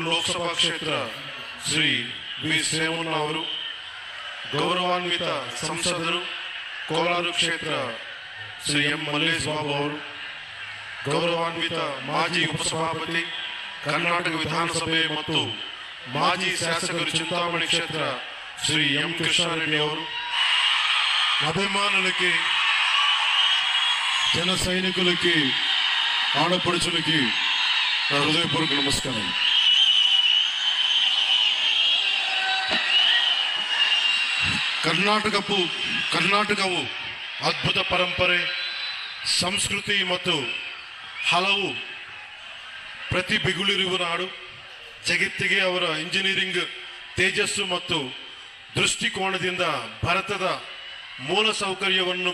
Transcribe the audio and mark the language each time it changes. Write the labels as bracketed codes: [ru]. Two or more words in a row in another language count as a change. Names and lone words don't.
[kn] ಲೋಕಸಭಾ ಕ್ಷೇತ್ರ ಶ್ರೀ ವಿ ಶ್ರೇವಣ್ಣ ಅವರು, ಗೌರವಾನ್ವಿತ ಸಂಸದರು, ಕೋಲಾರ ಕ್ಷೇತ್ರ ಶ್ರೀ ಎಂ ಮಲ್ಲೇಶ್ ಬಾಬು ಅವರು, ಗೌರವಾನ್ವಿತ ಮಾಜಿ ಉಪಸಭಾಪತಿ ಕರ್ನಾಟಕ ವಿಧಾನಸಭೆ ಮತ್ತು ಮಾಜಿ ಶಾಸಕರು [te] చింతామణి క్షేత్ర శ్రీ ఎం కృష్ణారెడ్డి [kn] ಅವರು, [te] అభిమానులకి, జన సైనికులకి, ఆడపడుచులకి నా హృదయపూర్వక నమస్కారం. [kn] ಕರ್ನಾಟಕವು ಅದ್ಭುತ ಪರಂಪರೆ, ಸಂಸ್ಕೃತಿ ಮತ್ತು ಹಲವು ಪ್ರತಿಭೆಗಳಿರುವ ನಾಡು. ಜಗತ್ತಿಗೆ ಅವರ ಇಂಜಿನಿಯರಿಂಗ್ ತೇಜಸ್ಸು ಮತ್ತು ದೃಷ್ಟಿಕೋನದಿಂದ ಭಾರತದ ಮೂಲ ಸೌಕರ್ಯವನ್ನು